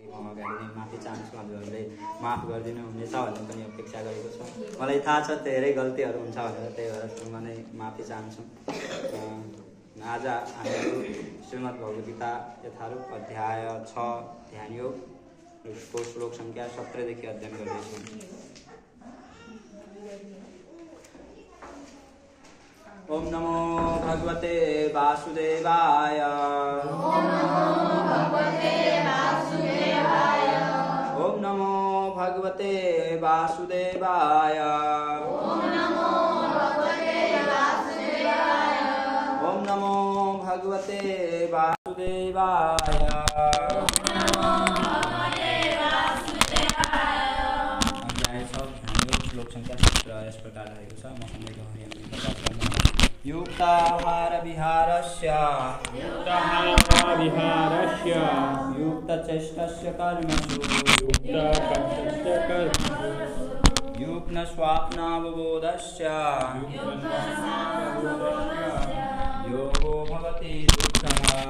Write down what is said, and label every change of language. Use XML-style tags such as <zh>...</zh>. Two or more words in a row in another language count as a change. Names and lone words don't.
<ne>माफी चाहन्छु, हजुरहरूले माफ गरिदिनु हुनेछ भन्ने पनि अपेक्षा गरेको छु। मलाई थाहा छ धेरै गल्तीहरू हुन्छ भनेर, त्यही भएर म नै माफी चाहन्छु। आज हामीहरू श्रीमद् भगवद गीता यथारूप अध्याय 6 ध्यान योगको श्लोक सङ्ख्या 17 देखि अध्ययन गर्दैछौँ।</ne> <sa>ओम नमो भगवते वासुदेवाय। ओम नमो भगवते वासुदेवाय। ओम नमो भगवते वासुदेवाय। ओम नमो भगवते वासुदेवाय। ओम नमो भगवते वासुदेवाय।</sa> <ne>अध्याय 6 श्लोक संख्या 17</ne> <hi>इस प्रकार</hi> <ne>रहेको छ।</ne> <sa>मसँगै युक्ताहार विहारस्य युक्तचेष्टस्य कर्मसु युक्न स्वाप्नावबोधस्य योगो भवति दुःखः।</sa>